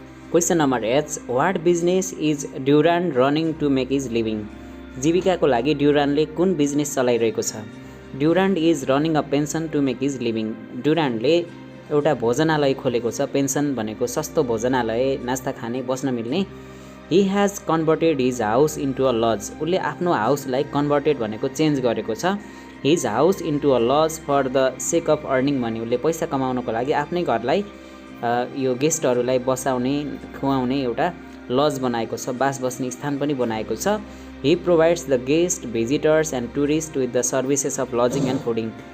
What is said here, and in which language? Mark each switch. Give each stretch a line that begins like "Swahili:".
English: Question number H, what business is Durant running to make his living?
Nepali: जीविकाको लागि ड्युरान्टले कुन business चलाइरहेको छ?
English: Durant is running a pension to make his living.
Nepali: ड्युरान्टले एउटा भोजनालय खोलेको छ। पेन्सन भनेको सस्तो भोजनालय, नास्ता खाने, बस्न मिल्ने।
English: He has converted his house into a lodge.
Nepali: उसले आफ्नो हाउसलाई कन्भर्टेड भनेको चेन्ज गरेको छ।
English: His house into a lodge for the sake of earning money.
Nepali: उसले पैसा कमाउनको लागि आफ्नै घरलाई यो गेस्टहरूलाई बसाउने, खुवाउने एउटा लज बनाएको छ, बास बस्ने स्थान पनि बनाएको छ।
English: He provides the guest, visitors and tourist with the services of lodging and fooding.